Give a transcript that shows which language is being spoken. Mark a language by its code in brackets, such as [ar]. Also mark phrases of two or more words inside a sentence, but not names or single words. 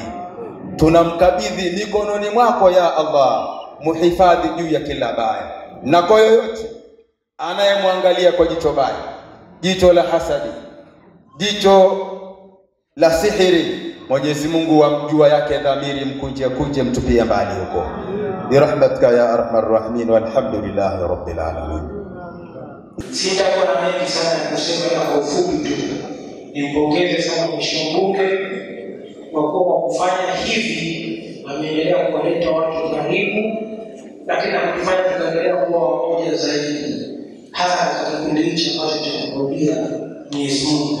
[sw] Tunamkabidhi mikononi mwako ya Allah, muhifadhi juu ya kila baya, na kwa yoyote anayemwangalia kwa jicho baya, jicho la hasadi, jicho la sihiri, Mwenyezi Mungu amjua yake dhamiri, mkuje mtupie mbali huko. [ar] برحمتك يا أرحم الراحمين والحمد لله رب العالمين. [sw] Sitakuwa na mengi sana ya kusema, na kwa ufupi tu nimpongeze sana Mheshimiwa Mbunge kwa kufanya hivi. Ameendelea kuwaleta watu karibu, lakini akifanya tukaendelea kuwa wamoja zaidi, hasa katika kipindi hichi ambacho tunakurudia Mwenyezi Mungu.